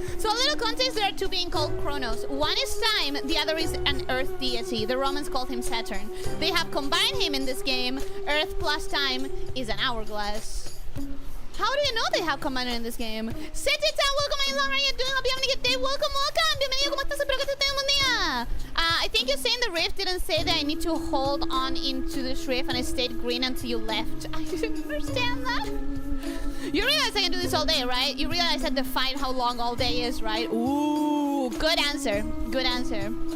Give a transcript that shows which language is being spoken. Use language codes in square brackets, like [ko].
[en] So a little context, there are two being called Kronos. One is time, the other is an earth deity. The Romans called him Saturn. They have combined him in this game. Earth plus time is an hourglass. How do you know they have combined in this game? Setita, welcome, my love. How are you doing? Hope you're having a good day. Welcome. [es] Bienvenido, ¿cómo estás? Espero que estés teniendo un día. [en] I think you saying the rift didn't say that I need to hold on into this rift and I stayed green until you left. I didn't understand that. You realize I can do this all day, right? You realize I define how long all day is, right? Ooh, good answer. Good answer.